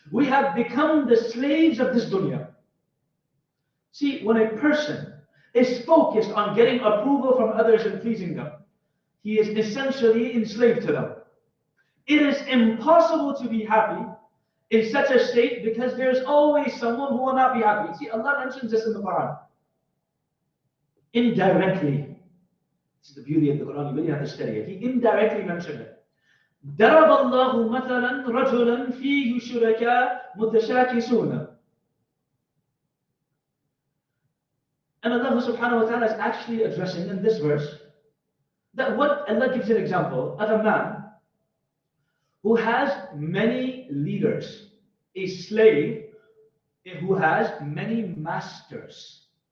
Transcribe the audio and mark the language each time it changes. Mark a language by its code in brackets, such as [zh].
[en] We have become the slaves of this dunya. See, when a person is focused on getting approval from others and pleasing them, he is essentially enslaved to them. It is impossible to be happy in such a state because there's always someone who will not be happy. See, Allah mentions this in the Quran. Indirectly. This is the beauty of the Quran. You really have to study it. He indirectly mentioned it. [ar] ضرب الله مثلا رجلا فيه شركاء متشاكسون. [en] And Allah subhanahu wa ta'ala is actually addressing in this verse that what Allah gives an example of a man who has many leaders, a slave who has many masters.